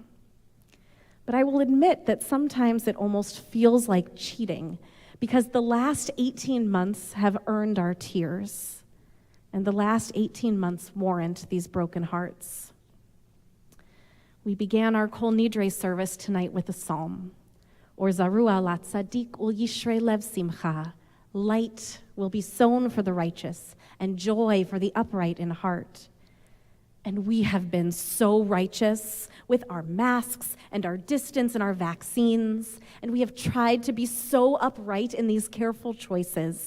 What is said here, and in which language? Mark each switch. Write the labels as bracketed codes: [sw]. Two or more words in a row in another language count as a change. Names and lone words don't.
[en] But I will admit that sometimes it almost feels like cheating because the last 18 months have earned our tears, and the last 18 months warrant these broken hearts. We began our Kol Nidre service tonight with a psalm, [he] אור זרוע ל צדיק ול ישרי לב שמחה. [en] Light will be sown for the righteous, and joy for the upright in heart. And we have been so righteous with our masks and our distance and our vaccines, and we have tried to be so upright in these careful choices.